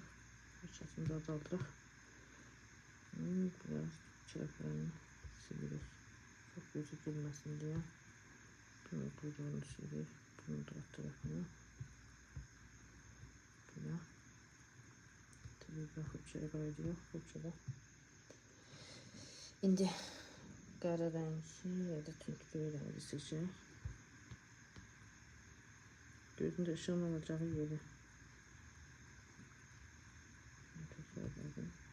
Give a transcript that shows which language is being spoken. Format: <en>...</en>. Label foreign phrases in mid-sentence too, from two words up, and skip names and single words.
<az>Fırçasını da azaldırıq. Biraz çırplarını silirik.</az> <tr>Çok gözü girmesin diye.</tr> <az>Bunu kuyruğunu silirik.</az> <tr>Bunu da alt tarafına. Böyle. Tabii ki fırçaya koyuyoruz. Fırçada.</tr> <az>İndi qara rəngi ya da tündürü rəngi seçək.</az> <tr>Gözündə ışığın olacağı yeri.</tr> <az>Təkrarladım.</az>